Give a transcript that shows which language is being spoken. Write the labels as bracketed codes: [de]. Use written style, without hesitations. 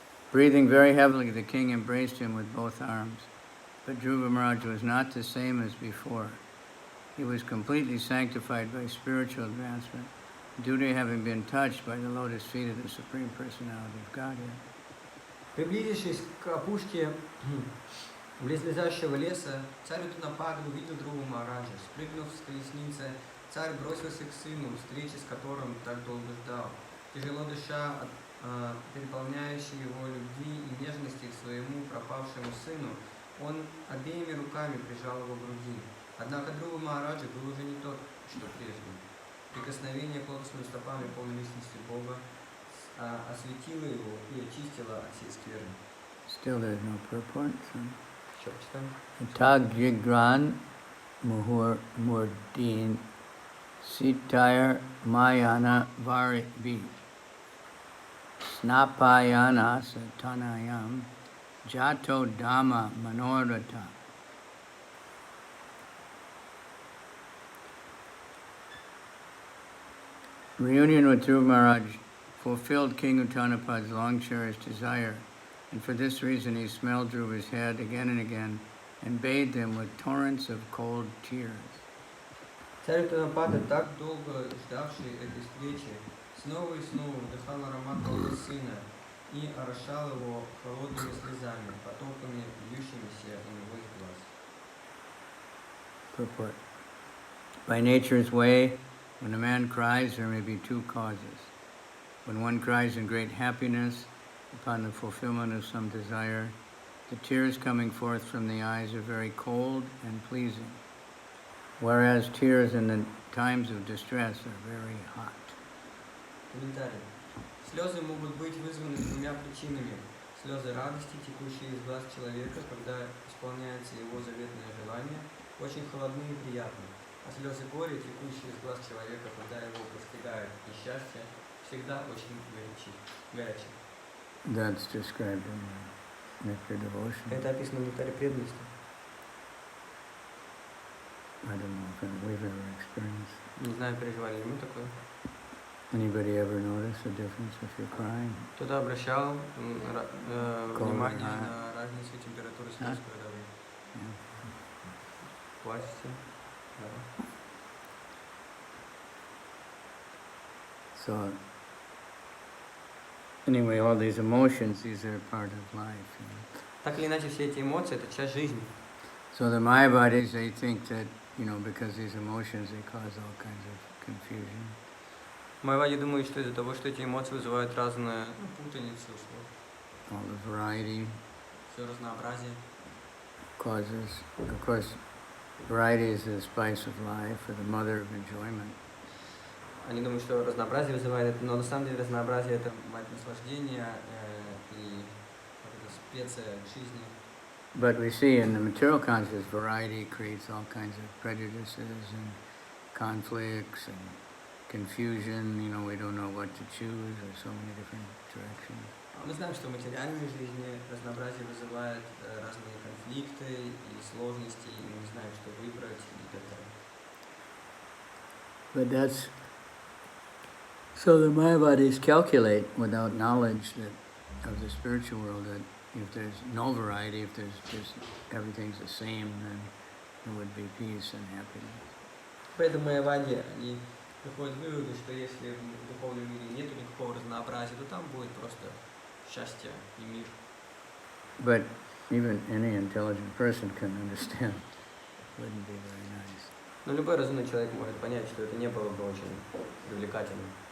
[en] Breathing very heavily, the king embraced him with both arms. But Dhruva Maharaj was not the same as before. He was completely sanctified by spiritual advancement, due to having been touched by the lotus feet of the Supreme Personality of Godhead. [ru] Приблизившись к опушке близлежащего леса, царь Утанапада увидел Друву Махараджа. Спрыгнув с колесницы, царь бросился к сыну, встречи с которым так долго ждал. Тяжело дыша от переполняющей его любви и нежности к своему пропавшему сыну, он обеими руками прижал его к груди. Однако Друва Махараджа был уже не тот, что прежде. Прикосновение к лотосными стопами полной личности Бога осветило его и очистило от всей скверны. [en] Still there's no purport. [ru] Еще почитаем. [sa] Tag Jigran Muhur Murdin Sitayar Mayana Vari Bi Snapayana Satanayam Jato Dhamma Manorata. [en] Reunion with Dhruva Maharaj fulfilled King Uttanapad's long-cherished desire, and for this reason he smelled Dhruva's head again and again and bathed him with torrents of cold tears. [ru] Царь Утанапада, так долго ждавший этой встречи, снова и снова вдыхал аромат головы сына и орошал его холодными слезами, потоками, льющимися у него из глаз. [en] Purport. By nature's way, when a man cries, there may be two causes. When one cries in great happiness upon the fulfillment of some desire, the tears coming forth from the eyes are very cold and pleasing, whereas tears in the times of distress are very hot. [ru] Комментарий. Слезы могут быть вызваны двумя причинами. Слезы радости, текущие из глаз человека, когда исполняется его заветное желание, очень холодны и приятны. А слезы горя, текущие из глаз человека, когда его постигает несчастье, всегда очень горячие. [en] That's described in Nectar Devotion. [ru] Это описано в Нектаре преданности. [en] I don't know if we've ever experienced. [ru] Не знаю, переживали ли мы такое. [en] Anybody ever notice a difference if you're crying? [ru] Кто-то обращал внимание на разницу температуры слез, когда вы плачете? Да. [en] So, anyway, all these emotions, these are part of life. You know. [ru] Так или иначе, все эти эмоции – это часть жизни. [en] So the Mayavadis, they think that, because these emotions, they cause all kinds of confusion. [ru] Майавади думают, что из-за того, что эти эмоции вызывают разную путаницу слов. [en] All the variety [ru] Все разнообразие. [en] causes, of course, variety is the spice of life, or the mother of enjoyment. [ru] Они думают, что разнообразие вызывает это, но на самом деле разнообразие – это мать наслаждения и вот эта специя жизни. [en] But we see in the material consciousness, variety creates all kinds of prejudices and conflicts and confusion, you know, we don't know what to choose, there's so many different directions. [ru] Мы знаем, что в материальной жизни разнообразие вызывает разные конфликты и сложности, и мы не знаем, что выбрать и так далее. [en] But that's, so the Mayavadis calculate without knowledge that of the spiritual world that if there's no variety, if there's just everything's the same, then there would be peace and happiness. [ru] Поэтому майявади, они приходят к выводу, что если в духовном мире нет никакого разнообразия, то там будет просто счастье и мир. [en] But even any intelligent person can understand it wouldn't be very nice. [ru] Но любой разумный человек может понять, что это не было бы очень привлекательным,